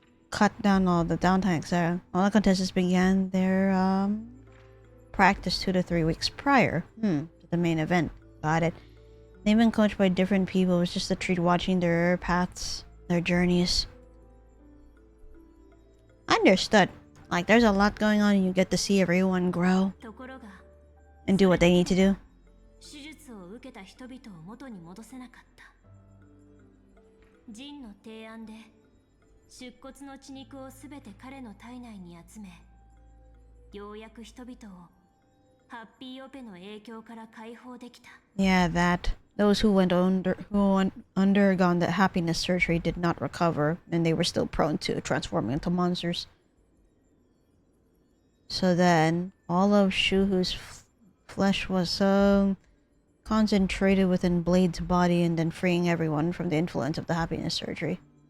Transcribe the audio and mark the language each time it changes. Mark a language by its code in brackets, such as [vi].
[en] Cut down all the downtime, etc. All the contestants began their practice 2 to 3 weeks prior to the main event. Got it. They've been coached by different people. It was just a treat watching their paths, their journeys. Understood. Like, there's a lot going on and you get to see everyone grow and do what they need to do. [ja] 手術を受けた人々を元に戻せなかった。ジンの提案で出骨の血肉をすべて彼の体内に集め、ようやく人々をハッピーオペの影響から解放できた。 [en] Yeah, that. Those who undergone the happiness surgery did not recover, and they were still prone to transforming into monsters. So then, all of Shuhu's flesh was concentrated within Blade's body and then freeing everyone from the influence of the happiness surgery.